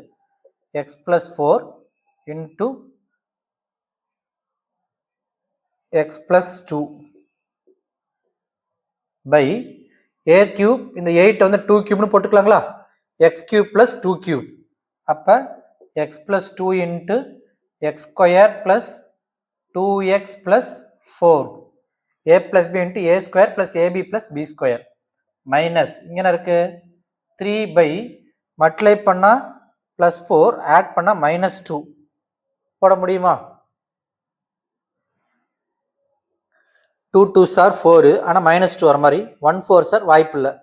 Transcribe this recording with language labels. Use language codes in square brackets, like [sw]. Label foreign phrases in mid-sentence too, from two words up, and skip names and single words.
[en] x plus 4 into x plus 2 by a cube. [ta] இந்த 8 வந்து 2 கியூப்னு போட்டுக்கலாங்களா? [en] x cube plus 2 cube. அப்போ x plus 2 into x square plus 2x plus 4 a plus b into a square plus ab plus b square minus [ta] இங்கே இருக்கு [en] 3 by மல்டிப்ளை பண்ணா plus 4 ஆட் பண்ணா minus 2 [ta] போட முடியுமா? [en] 2 2s are 4 [ta] ஆனால் minus 2 வர மாதிரி [en] 1 4s are [ta] வாய்ப்பு இல்லை.